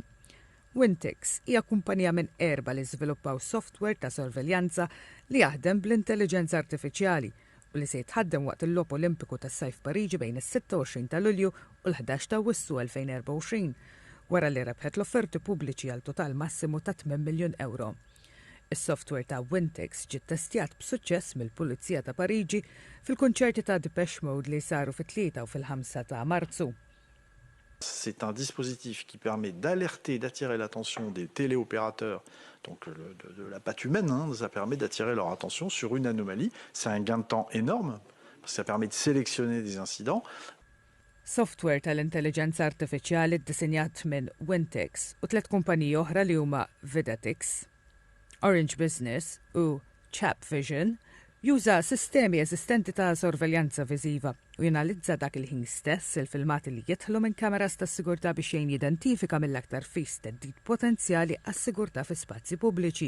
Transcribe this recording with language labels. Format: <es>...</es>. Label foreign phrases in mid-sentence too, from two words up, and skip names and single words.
<mt>Wintix hija kumpanija minn erba' li żviluppaw software ta' sorveljanza li jaħdem bl-intelliġenza artifiċjali u li se jitħaddem waqt il-logħob Olimpiku tas-sajf Pariġi bejn is-26 ta' Lulju u l-11 ta' Awwissu 2024, wara li rebħet l-offerti pubbliċi għal total massimu ta' 8 miljun euro. Is-software ta' Wintix ġiet testjat b'suċċess mill-Pulizija ta' Pariġi fil-kunċerti ta' Depeche Mode li saru fit-3 u fil-5 ta' Marzu.</mt> <fr>C'est un dispositif qui permet d'alerter, d'attirer l'attention des téléopérateurs, donc de la patte humaine, ça permet d'attirer leur attention sur une anomalie. C'est un gain de temps énorme, parce que ça permet de sélectionner des incidents.</fr> <mt>Software tal-intelligenza artifiċjali ddisinjat minn Wintix u 3 kumpaniji oħra li huma Videtix, Orange Business u Chap Vision juża sistemi eżistenti ta' sorveljanza viżiva u jenalizza dak il-ħin stess il-filmati li jidħlu minn kameras tas-sigurtà biex jgħin jidentifika mill-aktar fis teddid potenzjali għas-sigurtà fi spazji pubbliċi.</mt>